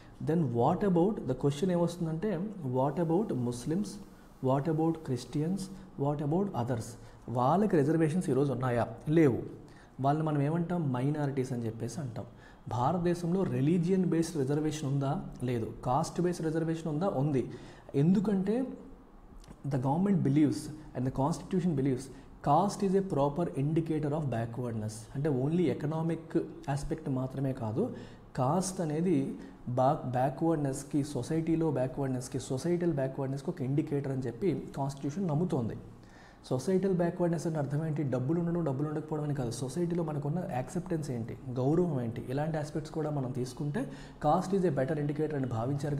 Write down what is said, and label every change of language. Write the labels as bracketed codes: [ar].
[en] then what about the question [te] ఏమొస్తుందంటే [en] What about Muslims, what about Christians, what about others? [te] వాళ్ళకి reservations ఈరోజు ఉన్నాయా? లేవు. వాళ్ళని మనం ఏమంటాం? మైనారిటీస్ అని చెప్పేసి అంటాం. భారతదేశంలో రిలీజియన్ బేస్డ్ రిజర్వేషన్ ఉందా? లేదు. కాస్ట్ బేస్డ్ రిజర్వేషన్ ఉందా? ఉంది. ఎందుకంటే [en] the government believes and the constitution believes caste is a proper indicator of backwardness. [te] అంటే ఓన్లీ ఎకనామిక్ ఆస్పెక్ట్ మాత్రమే కాదు, కాస్ట్ అనేది బ్యాక్వర్డ్నెస్కి, సొసైటీలో బ్యాక్వర్డ్నెస్కి, సొసైటల్ బ్యాక్వర్డ్నెస్కి ఒక ఇండికేటర్ అని చెప్పి కాన్స్టిట్యూషన్ నమ్ముతోంది. సొసైటల్ బ్యాక్వర్డ్నెస్ అంటే అర్థం ఏంటి? డబ్బులు ఉండడం, డబ్బులు ఉండకపోవడం అని కాదు. సొసైటీలో మనకున్న యాక్సెప్టెన్స్ ఏంటి, గౌరవం ఏంటి, ఇలాంటి ఆస్పెక్ట్స్ కూడా మనం తీసుకుంటే [en] caste is a better indicator [te] అని భావించారు.